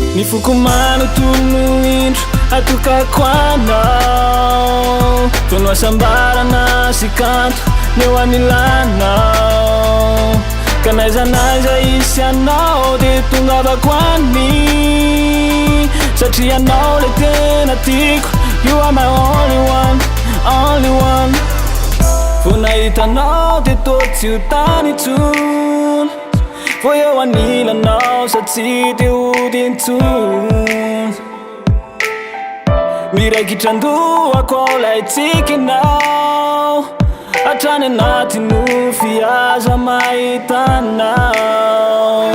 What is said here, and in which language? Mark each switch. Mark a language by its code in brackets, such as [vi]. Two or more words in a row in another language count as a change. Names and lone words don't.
[mg] Foko manontolo indro atokako anao, tono asambarana sy kanto neo anilanao, ka naizanaiza isy anao de tongavako any, satria anao le tena tiako. [en] You are my only one, only one. [mg] Vo nahitanao de tô tsy ho tany intsony, vo eo anilanao sa tsy de ody intsony. Miraikitrandohako lay tsikinao, hatrany anaty nofy aza mahitanao.